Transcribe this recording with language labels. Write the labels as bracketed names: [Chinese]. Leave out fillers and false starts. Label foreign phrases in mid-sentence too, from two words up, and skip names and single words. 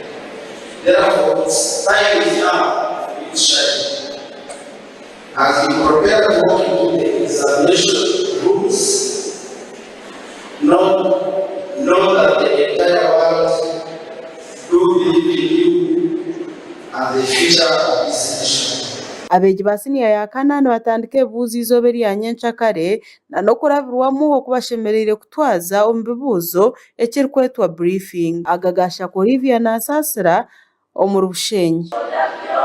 [English] Therefore, time is now to shine. As you prepare to walk into the examination rooms, know that the entire world do believe in you and the future of this nation. [Nyankole] Abeegi ba senior ya kana nibatandika ebibuuzo izooba erya nyenkyakare na n'okurabirwamu okubashemereire kutwaza omu bibuuzo ekirikwetwa briefing. Agagasha Olivia Nasaasira omu Bushenyi.